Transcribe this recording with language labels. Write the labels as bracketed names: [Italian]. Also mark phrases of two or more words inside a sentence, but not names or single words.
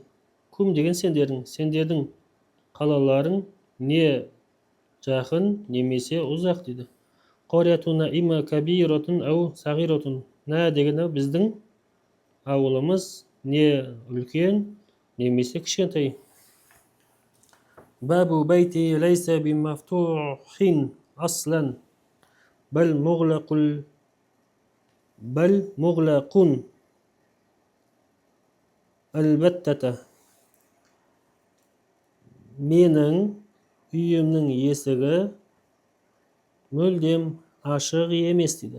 [Kazakh] Кум деген сендердің қалаларың не жақын немесе ұзақ дейді. [Arabic] قريتنا إما كبيرة أو صغيرة. [Kazakh] Нә деген біздің ауылымыз не үлкен немесе кішкентай. [Arabic] باب بيتي ليس بمفتوح أصلا. بل مغلق البتة. [Kazakh] Менің үйімнің есігі мүлдем ашық емес дейді.